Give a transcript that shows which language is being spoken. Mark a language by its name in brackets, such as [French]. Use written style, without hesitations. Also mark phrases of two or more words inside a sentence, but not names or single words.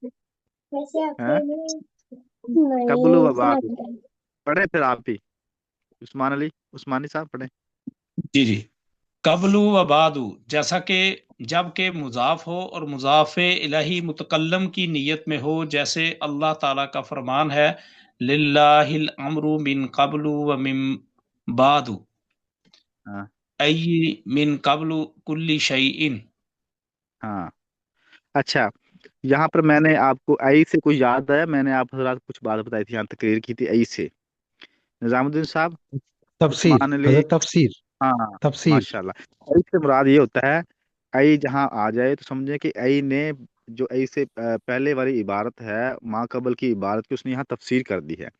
[Urdu] ہاں، قبل و بعد، پڑھے پھر آپ ہی، عثمانی صاحب پڑھے۔ جی جی، قبل و بعد، جیسا کہ جب کہ مضاف ہو اور مضاف الہی متکلم کی نیت میں ہو، جیسے اللہ تعالیٰ کا فرمان ہے [Arabic] للہ الامر من قبل و من بعد، [Urdu] ہاں [Arabic] ای من قبل کل شیء۔ [Urdu] ہاں، اچھا، یہاں پر میں نے آپ کو ای سے کوئی یاد آیا؟ میں نے آپ حضرات کچھ بات بتائی تھی، یہاں تقریر کی تھی ای سے، نظام الدین صاحب، تفسیر عثمان علی، حضرت، تفسیر ہاں، تفسیر ماشاء اللہ، ای سے مراد یہ ہوتا ہے، ای جہاں آ جائے تو سمجھے کہ ای نے جو ای سے پہلے والی عبارت ہے، ما قبل کی عبارت کی، اس نے یہاں تفسیر کر دی ہے۔